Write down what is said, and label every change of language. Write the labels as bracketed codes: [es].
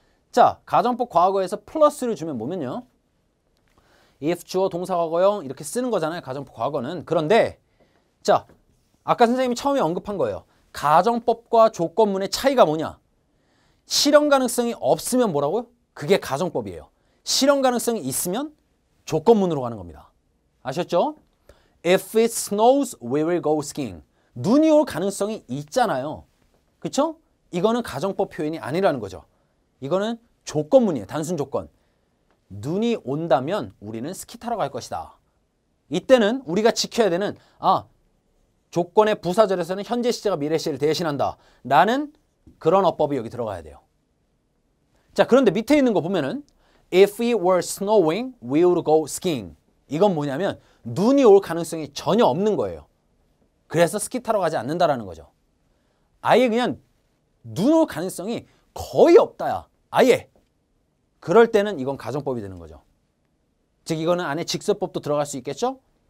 [ko] 자, 가정법 과거에서 플러스를 주면 뭐면요. if 주어 동사 과거형 이렇게 쓰는 거잖아요. 가정법 과거는. 그런데 자, 아까 선생님이 처음에 언급한 거예요. 가정법과 조건문의 차이가 뭐냐? 실현 가능성이 없으면 뭐라고요? 그게 가정법이에요. 실현 가능성이 있으면 조건문으로 가는 겁니다. 아셨죠? [en] If it snows, we will go skiing. [ko] 눈이 올 가능성이 있잖아요. 그쵸? 이거는 가정법 표현이 아니라는 거죠. 이거는 조건문이에요. 단순 조건. 눈이 온다면 우리는 스키 타러 갈 것이다. 이때는 우리가 지켜야 되는 조건의 부사절에서는 현재 시제가 미래 시제를 대신한다. 라는 그런 어법이 여기 들어가야 돼요. 자, 그런데 밑에 있는 거 보면은 [en] If it were snowing, we would go skiing. [ko] 이건 뭐냐면 눈이 올 가능성이 전혀 없는 거예요. 그래서 스키 타러 가지 않는다라는 거죠. 아예 그냥 눈 올 가능성이 거의 없다야. 아예. 그럴 때는 이건 가정법이 되는 거죠. 즉 이거는 안에 직설법도 들어갈 수 있겠죠?